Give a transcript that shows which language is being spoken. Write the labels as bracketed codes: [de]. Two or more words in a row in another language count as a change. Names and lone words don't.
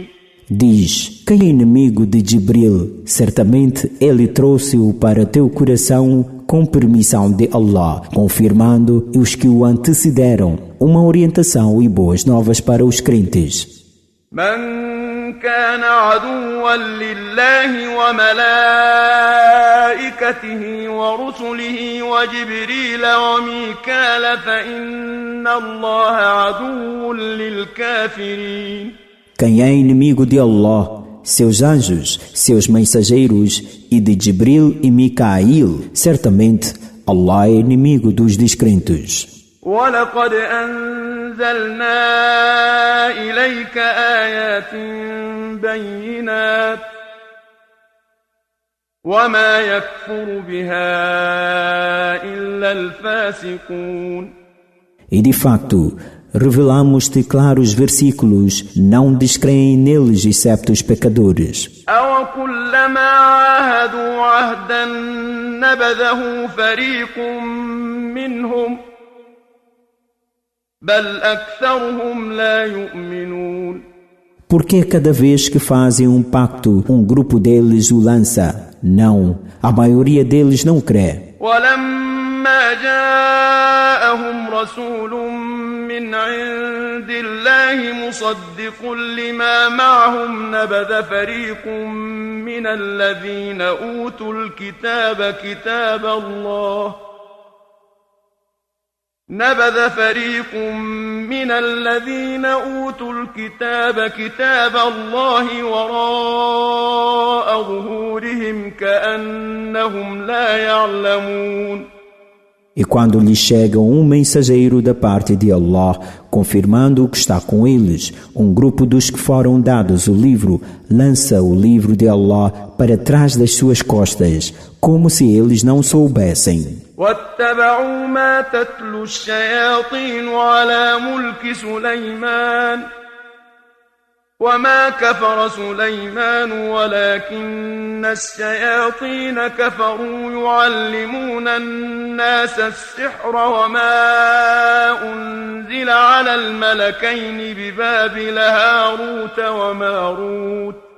[pt] Diz, quem é inimigo de Jibril, certamente ele trouxe-o para teu coração com permissão de Allah, confirmando os que o antecederam, uma orientação e boas novas para os crentes. [ar] من كان عدوا لله وملائكته ورسله وجبريل وميكال فإن الله عدو للكافرين. [pt] Quem é inimigo de Allah, seus anjos, seus mensageiros e de Jibril e Micail. Certamente, Allah é inimigo dos descrentes. [ar] وَلَقَدْ أَنزَلْنَا إِلَيْكَ آيَاتٍ بَيِّنَاتٍ وَمَا يَكْفُرُ بِهَا إِلَّا الْفَاسِقُونَ. [pt] E de facto, revelamos-te claros versículos, não descreem neles excepto os pecadores. [ar] أَوَكُلَّمَا عَاهَدُوا عَهْدًا نَبَذَهُ فَرِيقٌ مِّنْهُمْ بَلْ أَكْثَرُهُمْ لَا يُؤْمِنُونَ. [pt] Porque cada vez que fazem um pacto, um grupo deles o lança? Não, a maioria deles não crê. [ar] وَلَمَّا جَاءَهُمْ رَسُولٌ مِّنْ عِندِ اللَّهِ مُصَدِّقٌ لِّمَا مَعَهُمْ نَبَذَ فَرِيقٌ مِّنَ الَّذِينَ أُوتُوا الْكِتَابَ كِتَابَ اللَّهِ وَرَاءَ ظُهُورِهِمْ كَأَنَّهُمْ لَا يَعْلَمُونَ. [pt] E quando lhes chega um mensageiro da parte de Allah, confirmando o que está com eles, um grupo dos que foram dados o livro, lança o livro de Allah para trás das suas costas, como se eles não soubessem. [ar] وَاتَّبَعُوا مَا تَتْلُو الشَّيَاطِينُ عَلَى مُلْكِ سُلَيْمَانَ وَمَا كَفَرَ سُلَيْمَانُ وَلَكِنَّ الشَّيَاطِينَ كَفَرُوا يُعَلِّمُونَ النَّاسَ السِّحْرَ وَمَا أُنزِلَ عَلَى الْمَلَكَيْنِ بِبَابِلَ هَارُوتَ وَمَارُوتَ